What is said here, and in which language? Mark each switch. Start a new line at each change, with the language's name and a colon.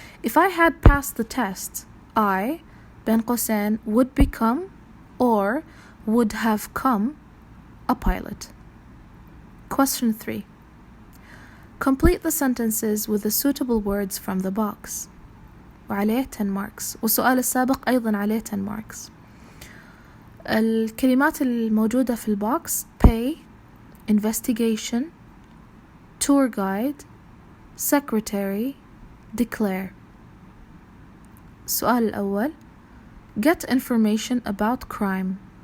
English: If I had passed the test, I
Arabic: بين قوسين
English: would become or would have come a pilot. Question 3. Complete the sentences with the suitable words from the box.
Arabic: وعليه 10 marks. والسؤال السابق أيضا عليه 10 marks. الكلمات الموجودة في البوكس pay, investigation, tour guide, secretary, declare. السؤال الأول
English: get information about crime.